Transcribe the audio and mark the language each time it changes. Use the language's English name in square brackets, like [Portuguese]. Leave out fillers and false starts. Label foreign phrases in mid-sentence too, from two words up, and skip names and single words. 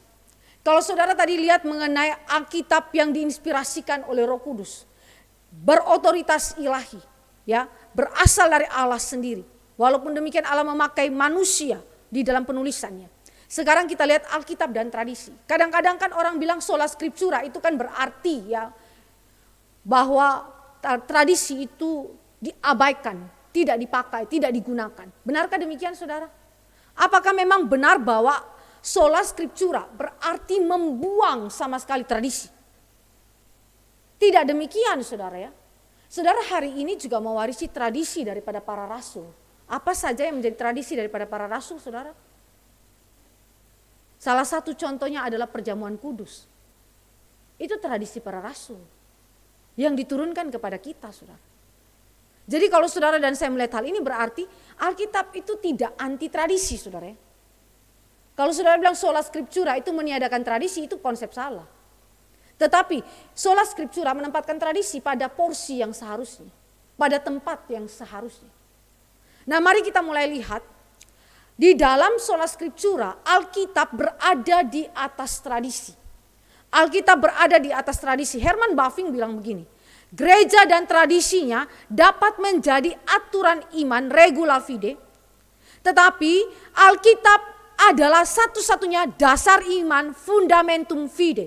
[Indonesian] Kalau saudara tadi lihat mengenai Alkitab yang diinspirasikan oleh Roh Kudus, berotoritas ilahi, ya, berasal dari Allah sendiri. Walaupun demikian Allah memakai manusia di dalam penulisannya. Sekarang kita lihat Alkitab dan tradisi. Kadang-kadang kan orang bilang [Latin] sola scriptura [Indonesian] itu kan berarti ya bahwa tradisi itu diabaikan, tidak dipakai, tidak digunakan. Benarkah demikian saudara? Apakah memang benar bahwa [Latin] sola scriptura [Indonesian] berarti membuang sama sekali tradisi? Tidak demikian saudara ya. Saudara hari ini juga mewarisi tradisi daripada para rasul. Apa saja yang menjadi tradisi daripada para rasul, saudara? Salah satu contohnya adalah perjamuan kudus. Itu tradisi para rasul yang diturunkan kepada kita, saudara. Jadi kalau saudara dan saya melihat hal ini berarti Alkitab itu tidak anti tradisi, saudara. Kalau saudara bilang [Latin] sola scriptura [Indonesian] itu meniadakan tradisi, itu konsep salah. Tetapi [Latin] sola scriptura [Indonesian] menempatkan tradisi pada porsi yang seharusnya, pada tempat yang seharusnya. Nah, mari kita mulai lihat di dalam [Latin] sola scriptura [Indonesian] Alkitab berada di atas tradisi. Alkitab berada di atas tradisi. Herman Bavinck bilang begini, gereja dan tradisinya dapat menjadi aturan iman [Latin] regula fide, [Indonesian] tetapi Alkitab adalah satu-satunya dasar iman [Latin] fundamentum fide.